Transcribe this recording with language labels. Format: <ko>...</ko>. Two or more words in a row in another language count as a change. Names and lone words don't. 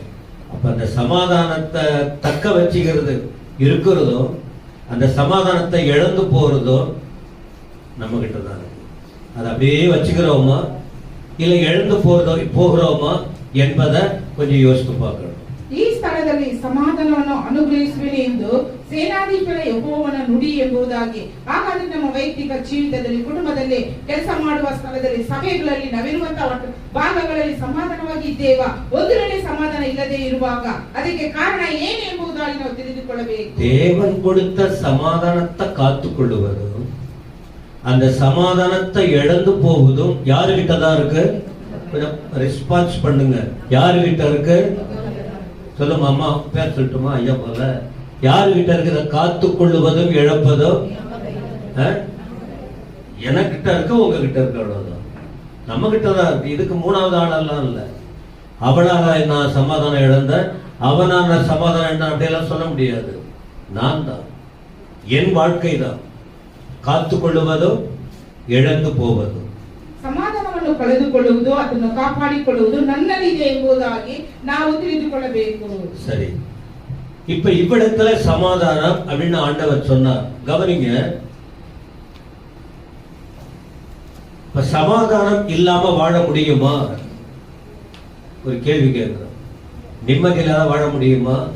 <ta>அப்ப அந்த சமாதானத்தை தக்க வச்சுக்கிறது இருக்கிறதோ, அந்த சமாதானத்தை இழந்து போறதோ நம்ம கிட்ட தான் இருக்கு. அதை அப்படியே வச்சுக்கிறோமா இல்ல இழந்து போகிறோமா என்பதை கொஞ்சம் யோசித்து பார்க்கணும்.</ta> <kn>ಈ ಸ್ಥಳದಲ್ಲಿ ಸಮಾಧಾನವನ್ನು ಅನುಗ್ರಹಿಸುವೆನು ಎಂದು ಸೇನಾಧೀಶ್ವರ ಯೆಹೋವನ ನುಡಿ ಎಂಬುದಾಗಿ. ಹಾಗಾದ್ರೆ ನಮ್ಮ ವೈಯಕ್ತಿಕ ಜೀವಿತದಲ್ಲಿ, ಕುಟುಂಬದಲ್ಲಿ, ಕೆಲಸ ಮಾಡುವ ಸ್ಥಳದಲ್ಲಿ, ಸಭೆಗಳಲ್ಲಿ, ನಾವಿರುವಂತಹ ಭಾಗಗಳಲ್ಲಿ ಸಮಾಧಾನವಾಗಿ ಇದ್ದೇವಾ? ಒಂದು ವೇಳೆ ಸಮಾಧಾನ ಇಲ್ಲದೆ ಇರುವಾಗ ಅದಕ್ಕೆ ಕಾರಣ ಏನು ಎಂಬುದಾಗಿ ನಾವು ತಿಳಿದುಕೊಳ್ಳಬೇಕು.</kn> <ta>தேவன் கொடுத்த சமாதானத்தை காத்துக்கொள்ளுவது, அந்த சமாதானத்தை இழந்து போவதும் யாருகிட்ட தான் இருக்கு? ரெஸ்பான்ஸ் பண்ணுங்க. யாருகிட்ட இருக்கு? சொல்லுங்க. அம்மா பேர் சொல்லட்டுமா? ஐயா போல. யாருகிட்ட இருக்கிற காத்துக்கொள்ளுவதும் இழப்பதும் எனக்கிட்ட இருக்கு, உங்ககிட்ட இருக்கு. அவ்வளவுதான், நம்ம கிட்ட தான் இருக்கு. இதுக்கு மூணாவது ஆளெல்லாம் இல்ல. அவனால நான் சமாதானம் இழந்த, அவனால சமாதானம் இழந்த அப்படியெல்லாம் சொல்ல முடியாது. நான் தான், என் வாழ்க்கை தான் காத்துக்கொள்ளுவதும் இழந்து போவதும்.</ta> <kn>ಸಮಾಧಾನವನ್ನು ಕಳೆದುಕೊಳ್ಳುವುದು, ಅದನ್ನು ಕಾಪಾಡಿಕೊಳ್ಳುವುದು ನನ್ನಲ್ಲಿದೆ ಎಂಬುದಾಗಿ ನಾವು ತಿಳಿದುಕೊಳ್ಳಬೇಕು.</kn> <ta>சரி, இப்ப இவ்விடத்துல சமாதானம் அப்படின்னு ஆண்டவர் சொன்னார். கவனிங்க, இப்ப சமாதானம் இல்லாம வாழ முடியுமா? ஒரு கேள்வி கேட்கிறோம். நிம்மதி இல்லாத வாழ முடியுமா?</ta>